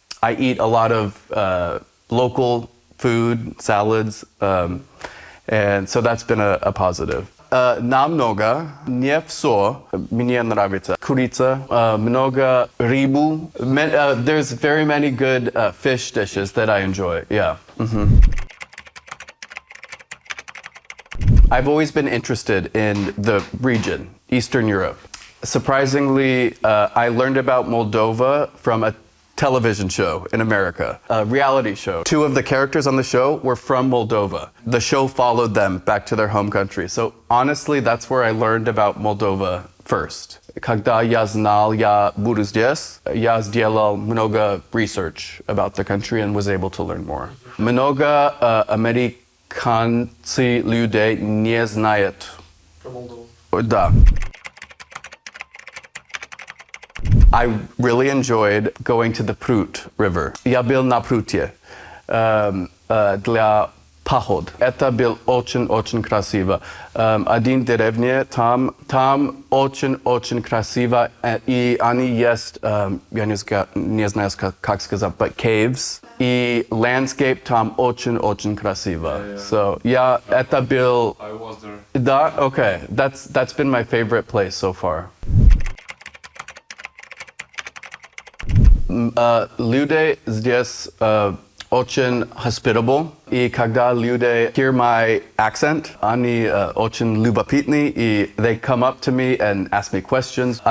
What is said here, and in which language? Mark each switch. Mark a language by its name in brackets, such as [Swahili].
[English] I eat a lot of local food, salads, and so that's been a positive. [Russian] Намного, не все, мне нравится. Курица, много рыбу. [English] There's very many good fish dishes that I enjoy, yeah. Mm-hmm. I've always been interested in the region, Eastern Europe. Surprisingly, I learned about Moldova from a television show in America, a reality show. 2 of the characters on the show were from Moldova. The show followed them back to their home country. So honestly, that's where I learned about Moldova first. [Russian] Когда я знал, я буду здесь, я сделал много [English] research about the country and was able to learn more. [Russian] Много американцы людей не знают про Молдову. Да. [English] I really enjoyed going to the Prut River. [Russian] Я был на Пруте для поход. Это был очень-очень красиво. Один деревня, там очень-очень красиво, и они есть, я не знаю, как сказать, [English] but caves, [Russian] и landscape там очень-очень красиво. So, это был... [English] I was there. Да? Okay. That's been my favorite place so far. [Russian] Люди здесь очень [English] hospitable, [Russian] и когда люди [English] hear my accent, [Russian] они очень любопытны, и [English] they come up to me and ask me questions.